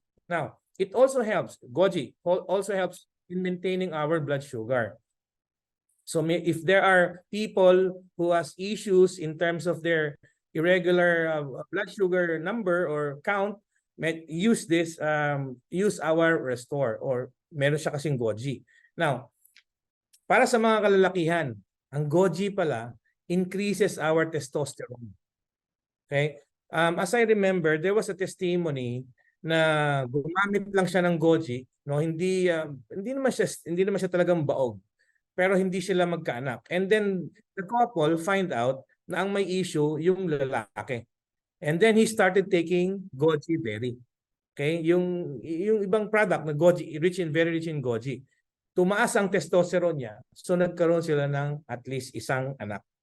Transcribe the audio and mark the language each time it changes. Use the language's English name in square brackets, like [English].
[English] Now, it also helps, goji also helps in maintaining our blood sugar. So, if there are people who has issues in terms of their irregular blood sugar number or count, use our Restore, [Filipino] or meron siya kasing goji. Now, para sa mga kalalakihan, ang goji pala [English] increases our testosterone. Okay? As I remember, there was a testimony [Filipino] na gumamit lang siya ng goji, no? Hindi naman siya talagang baog. Pero hindi sila magkaanak. [English] And then the couple find out [Filipino] na ang may issue yung lalaki. [English] And then he started taking goji berry. [Filipino] Okay? Yung ibang product na goji, [English] very rich in goji. [Filipino] Tumaas ang testosterone niya. So nagkaroon sila ng at least isang anak.